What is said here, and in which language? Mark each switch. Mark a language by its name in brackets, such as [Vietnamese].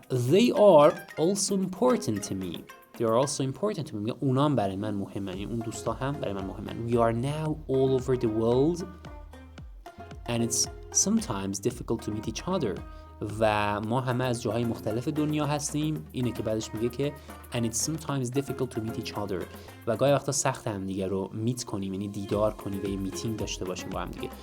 [English] They are also important to me. [Persian] میگه اونا هم برای من مهمن. یعنی اون دوستا هم برای من مهمن. [English] We are now all over the world and it's sometimes difficult to meet each other. [Persian] و ما همه از جاهای مختلف دنیا هستیم. اینه که بعدش میگه که [English] and it's sometimes difficult to meet each other. [Persian] و گاهی وقتا سخت هم دیگه رو میت کنیم یعنی دیدار کنیم و یه میتینگ داشته باشیم با هم دیگه.